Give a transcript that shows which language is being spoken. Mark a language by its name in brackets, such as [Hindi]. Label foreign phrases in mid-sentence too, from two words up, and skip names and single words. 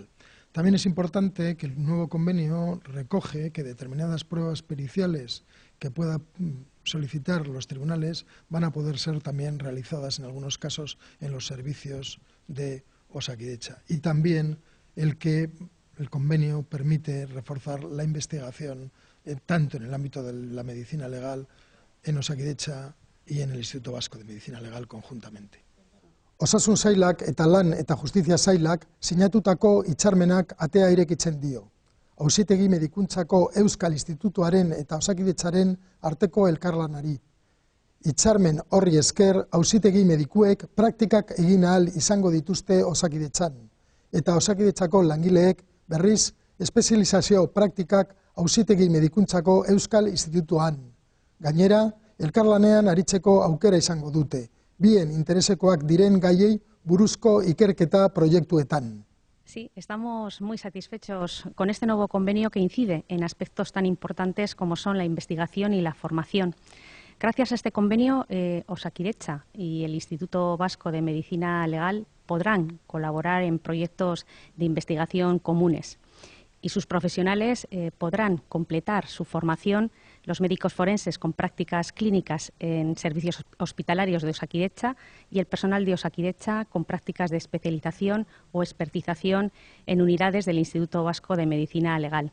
[Spanish] También es importante que el nuevo convenio recoge que determinadas pruebas periciales que puedan solicitar los tribunales van a poder ser también realizadas en algunos casos en los servicios de Osakidetza. Y también el que el convenio permite reforzar la investigación tanto en el ámbito de la medicina legal en Osakidetza y en el Instituto Vasco de Medicina Legal conjuntamente. [Basque] Osasun sailak eta lan eta justizia sailak sinatutako hitzarmenak atea irekitzen dio. Auzitegi medikuntzako Euskal Institutuaren eta Osakidetzaren arteko elkarlanari. Hitzarmen horri esker auzitegi medikuek praktikak egin ahal izango dituzte Osakidetzan eta Osakidetzako langileek berriz espezializazio praktikak auzitegi medikuntzako Euskal Institutuan. Gainera, elkarlanean aritzeko aukera izango dute. Bien interesekoak diren gaiei buruzko ikerketa proiektuetan. [Spanish] Sí, estamos muy satisfechos con este nuevo convenio que incide en aspectos tan importantes como son la investigación y la formación. Gracias a este convenio, Osakidetza y el Instituto Vasco de Medicina Legal podrán colaborar en proyectos de investigación comunes y sus profesionales podrán completar su formación, los médicos forenses con prácticas clínicas en servicios hospitalarios de Osakidetza y el personal de Osakidetza con prácticas de especialización o expertización en unidades del Instituto Vasco de Medicina Legal.